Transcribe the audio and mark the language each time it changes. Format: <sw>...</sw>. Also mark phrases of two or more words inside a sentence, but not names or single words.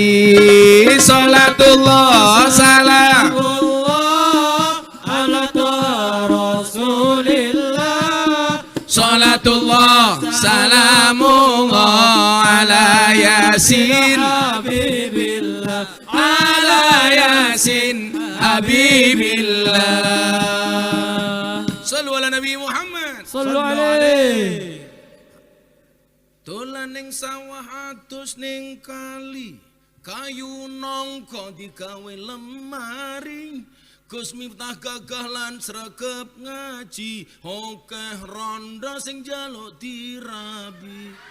<ar>صلاة الله سلام صلاة الله سلام الله على يس حبيب الله، على يس حبيب الله. صلوا على النبي محمد. صلوا عليه.</ar> <jv>Dolan ning sawah atus ning kali, kayu nongko digawe lemari. Gus Miftah gagah lan sregep ngaji, okeh rondo sing njaluk dirabi.</jv>